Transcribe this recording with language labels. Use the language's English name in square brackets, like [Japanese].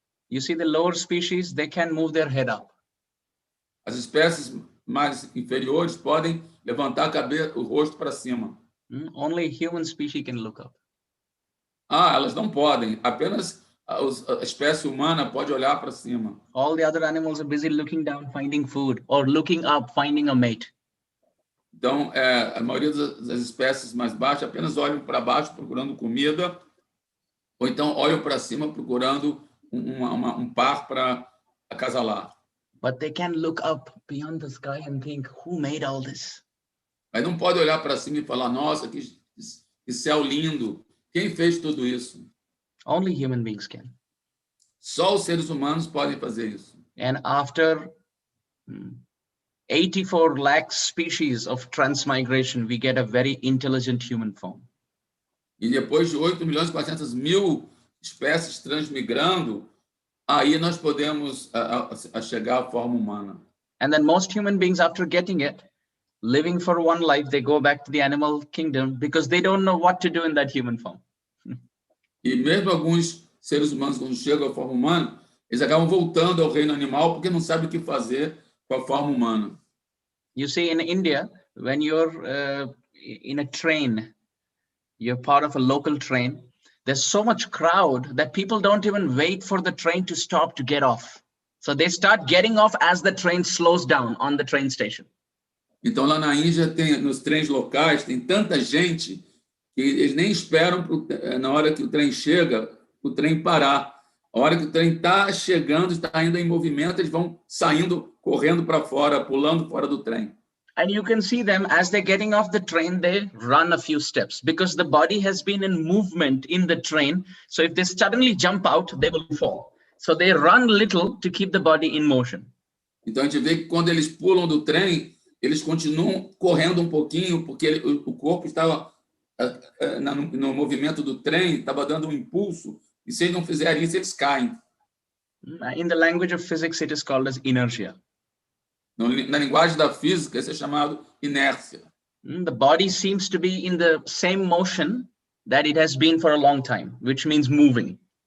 [English] You see, the lower species, they can move their head up. [Portuguese] As espécies mais inferiores podem levantar a cabeça, o rosto para cima. [English] Only human species can look up. [Portuguese] Elas não podem. Apenas a espécie humana pode olhar para cima. [English] All the other animals are busy looking down, finding food, or looking up, finding a mate. [Portuguese] Então, a maioria das espécies mais baixas apenas olham para baixo procurando comida, ou então olham para cima procurando um par para acasalar. [English] But they can look up beyond the sky and think, who made all this? [Portuguese] Mas não pode olhar para cima e falar, nossa, que céu lindo. Quem fez tudo isso? [English] Only human beings can. [Portuguese] Só os seres humanos podem fazer isso. [English] And after 84 lakh species of transmigration, we get a very intelligent human form. [Portuguese] E depois de 8.400.000 espécies transmigrando, aí nós podemos chegar à forma humana. [English] And then most human beings, after getting it, living for one life, they go back to the animal kingdom because they don't know what to do in that human form. [Portuguese] E mesmo alguns seres humanos, quando chegam à forma humana, eles acabam voltando ao reino animal porque não sabem o que fazer com a forma humana. [English] You see, in India, when you're in a train, you're part of a local train, there's so much crowd that people don't even wait for the train to stop to get off. So they start getting off as the train slows down on the train station. [Portuguese] Então, lá na Índia, nos trens locais, tem tanta gente que eles nem esperam na hora que o trem chega, o trem parar. A hora que o trem está chegando, está ainda em movimento, eles vão saindo, correndo para fora, pulando fora do trem. [English] And you can see them as they're getting off the train, they run a few steps because the body has been in movement in the train. So if they suddenly jump out, they will fall. So they run little to keep the body in motion. [Portuguese] Então a gente vê que quando eles pulam do trem, eles continuam correndo um pouquinho porque o corpo estava no movimento do trem, estava dando um impulso, e se eles não fizerem isso, eles caem. [English] In the language of physics, it is called as inertia. [Portuguese] Na linguagem da física, isso é chamado inércia. [English] The body seems to be in the same motion that it has been for a long time, which means moving.